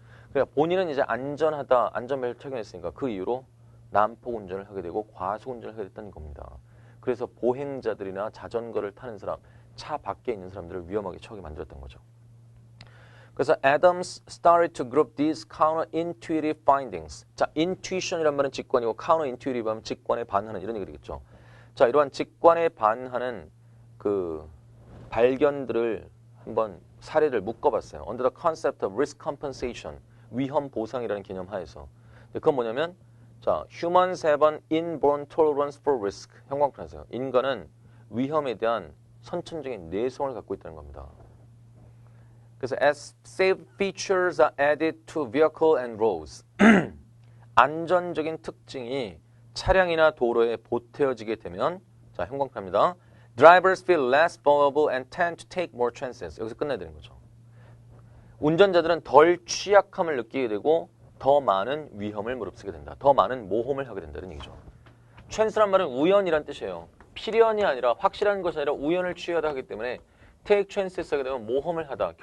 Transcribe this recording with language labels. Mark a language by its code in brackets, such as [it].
[ko] 그러니까 본인은 이제 안전하다, 안전벨트 착용했으니까 그 이후로 난폭 운전을 하게 되고 과속 운전을 하게 됐다는 겁니다. 그래서 보행자들이나 자전거를 타는 사람, 차 밖에 있는 사람들을 위험하게 처하게 만들었던 거죠. 그래서 [en] Adams started to group these counterintuitive findings. [ko] 자, intuition이란 말은 직관이고 counterintuitive 하면 직관에 반하는 이런 얘기 되겠죠. 자, 이러한 직관에 반하는 그 발견들을 한번 사례를 묶어봤어요. [en] Under the concept of risk compensation, [ko] 위험 보상이라는 개념 하에서. 그건 뭐냐면 자, [en] humans have an inborn tolerance for risk. [ko] 형광펜하세요. 인간은 위험에 대한 선천적인 내성을 갖고 있다는 겁니다. [en] 그래서 as safe features are added to vehicle and roads. [ko] 안전적인 특징이 차량이나 도로에 보태어지게 되면 자, 형광펜입니다. [en] Drivers feel less vulnerable and tend to take more chances. [ko] 여기서 끝내야 되는 거죠. 운전자들은 덜 취약함을 느끼게 되고 더 많은 위험을 무릅쓰게 된다. 더 많은 모험을 하게 된다는 얘기죠. chance란 말은 우연이란 뜻이에요. 필연이 아니라 확실한 것이 아니라 우연을 취하다 하기 때문에 take chances 하게 되면 모험을 하다.